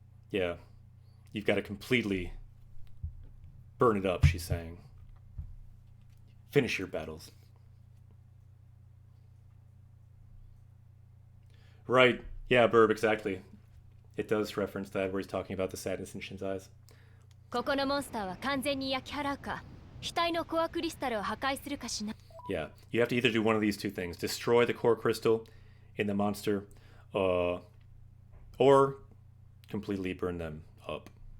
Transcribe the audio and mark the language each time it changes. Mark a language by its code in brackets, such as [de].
[en] Yeah. You've got to completely burn it up, she's saying. Finish your battles. Right. Yeah, Burb, exactly. It does reference that where he's talking about the sadness in Shin's eyes. [ja] ここのモンスターは完全に焼き払うか、額のコアクリスタルを破壊するかしな。 [en] Yeah, you have to either do one of these two things. Destroy the core crystal in the monster, or completely burn them up.